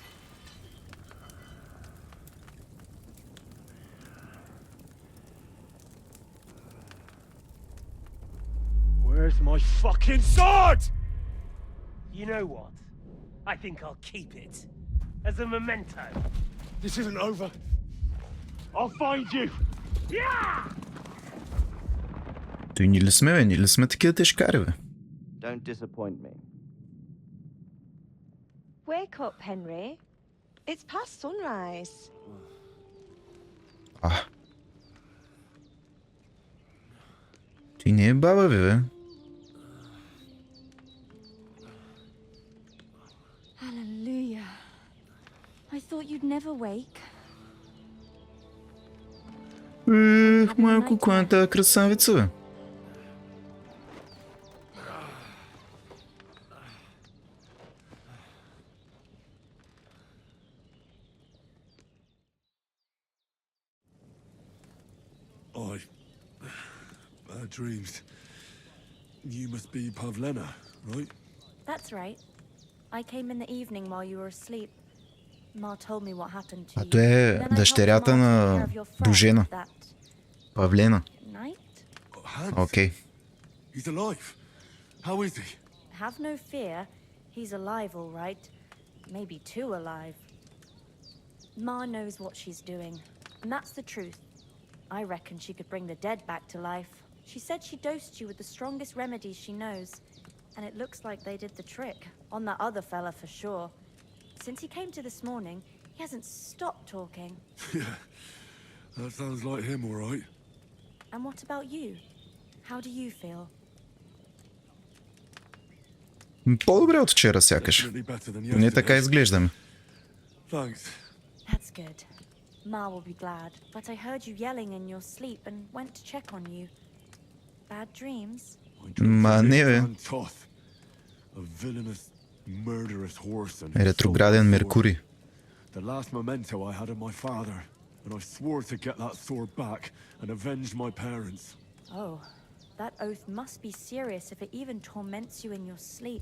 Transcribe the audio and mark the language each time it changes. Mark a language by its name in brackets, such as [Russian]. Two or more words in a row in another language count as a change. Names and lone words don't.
[English] Where's my fucking sword? You know what? I think I'll keep it as a memento. This isn't over. I'll find you. Yeah! [Bulgarian] Той ни ли сме, бе? Ни ли сме такива тежкари, бе? [English] Don't disappoint me. Wake up, Henry. It's past sunrise. [Bulgarian] Ти не е баба ви, бе. [English] Hallelujah. I thought you'd never wake. [Bulgarian] Ех, майко, коя е тази красавица, бе? [English] Bad dreams. You must be Pavlena, right? That's right. I came in the evening while you were asleep. Ma told me what happened to you. [Bulgarian] А то е дъщерята на Божена. Павлена. Окей. [English] He's alive. How is he? Have no fear. He's alive, all right. Maybe too alive. Ma knows what she's doing, and that's the truth. I reckon she could bring the dead back to life. She said she dosed you with the strongest remedies she knows, and it looks like they did the trick on that other fella for sure. Since he came to this morning, he hasn't stopped talking. Yeah, that sounds like him, all right. And what about you? How do you feel? [Bulgarian] По-добре от вчера, сякаш. [English] Definitely better than [Bulgarian] Поне [English] yesterday. [Bulgarian] така изглеждаме. [English] Thanks. That's good. Ma will be glad, but I heard you yelling in your sleep and went to check on you. Bad dreams? [Bulgarian] Ма не, бе. [English] Toth, a villainous, murderous horse and [Bulgarian] Ретрограден Меркурий. [English] the last memento I had of my father, and I swore to get that sword back and avenge my parents. Oh, that oath must be serious if it even torments you in your sleep.